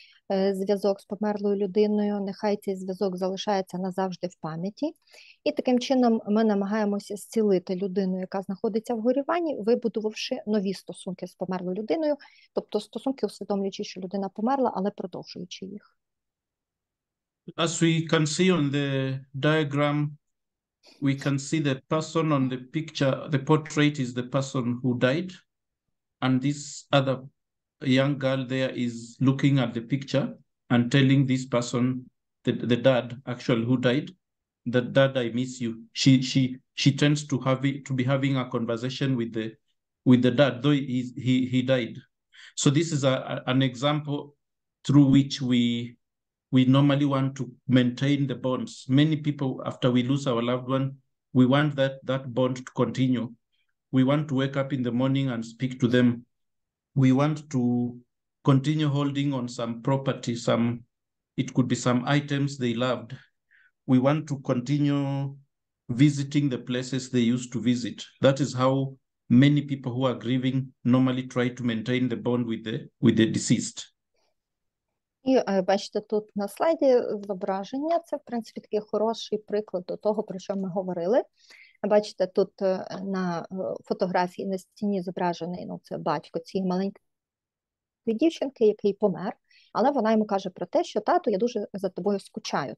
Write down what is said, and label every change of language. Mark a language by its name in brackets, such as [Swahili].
[Ukrainian] зв'язок з померлою людиною, нехай цей зв'язок залишається назавжди в пам'яті. І таким чином ми намагаємося зцілити людину, яка знаходиться в горюванні, вибудувавши нові стосунки з померлою людиною, тобто стосунки, усвідомлюючи, що людина померла, але продовжуючи їх. [English] As we can see on the diagram, we can see the person on the picture, the portrait is the person who died, and this other young girl there is looking at the picture and telling this person, the dad actually who died, that dad, I miss you. She tends to be having a conversation with the dad, though he died. So this is an example through which we normally want to maintain the bonds. Many people, after we lose our loved one, we want that bond to continue. We want to wake up in the morning and speak to them. We want to continue holding on some property, it could be some items they loved. We want to continue visiting the places they used to visit. That is how many people who are grieving normally try to maintain the bond with the deceased. [Ukrainian] І бачите, тут на слайді зображення, це, в принципі, такий хороший приклад до того, про що ми говорили. Бачите, тут на фотографії на стіні зображений, це батько цієї маленької дівчинки, який помер, але вона йому каже про те, що тату, я дуже за тобою скучаю.